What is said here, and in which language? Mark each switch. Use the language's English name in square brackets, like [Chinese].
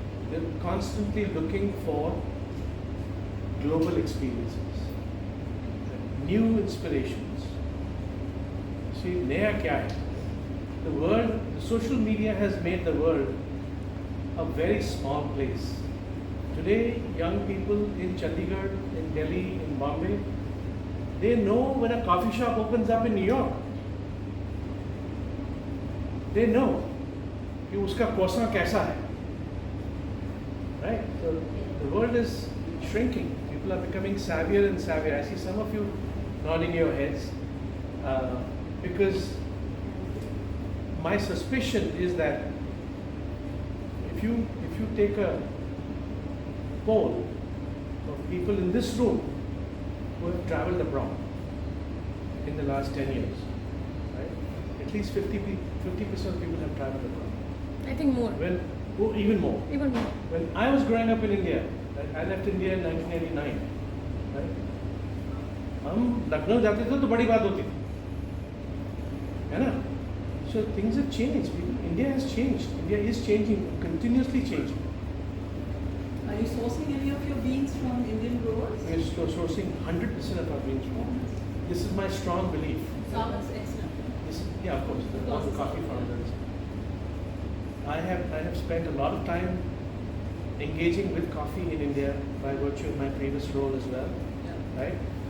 [English] They're constantly looking for global experiences, new inspirations. See, [Hindi] naya kya hai? [English] The world, the social media has made the world a very small place. Today, young people in Chandigarh, in Delhi, in Bombay, they know when a coffee shop opens up in New York. They know [Hindi] कि उसका croissant कैसा है. [English] Right? So the world is shrinking. People are becoming savvier and savvier. I see some of you nodding your heads because my suspicion is that if you take a poll of people in this room who have traveled abroad in the last 10 years, right? At least 50% of people have traveled abroad. I think more. Even more. Even more. When I was growing up in India, I left India in 1989, right? [Hindi] हम लखनऊ जाते थे तो बड़ी बात होती थी, है ना? [English] So things have changed. India has changed. India is changing, continuously changing. Are you sourcing any of your beans from Indian growers? We are sourcing 100% of our beans from. This is my strong belief. That's excellent. Yeah, of course, all the coffee farmers. I have spent a lot of time engaging with coffee in India by virtue of my previous role as well, right?